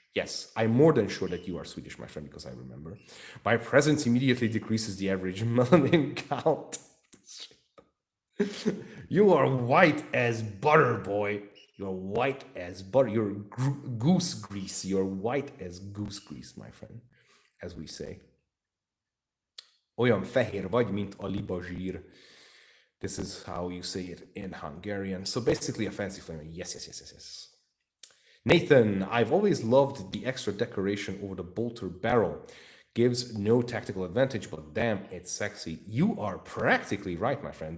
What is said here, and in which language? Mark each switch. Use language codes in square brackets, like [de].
[en] Yes, I'm more than sure that you are Swedish, my friend, because I remember. My presence immediately decreases the average melanin count. You are white as butter, boy. You're white as butter. You're goose grease. You're white as goose grease, my friend, as we say. [hu] Olyan fehér vagy, mint a libazsír. [en] This is how you say it in Hungarian. So basically a fancy flamer. Yes. Nathan, I've always loved the extra decoration over the bolter barrel. Gives no tactical advantage, but damn, it's sexy. You are practically right, my friend.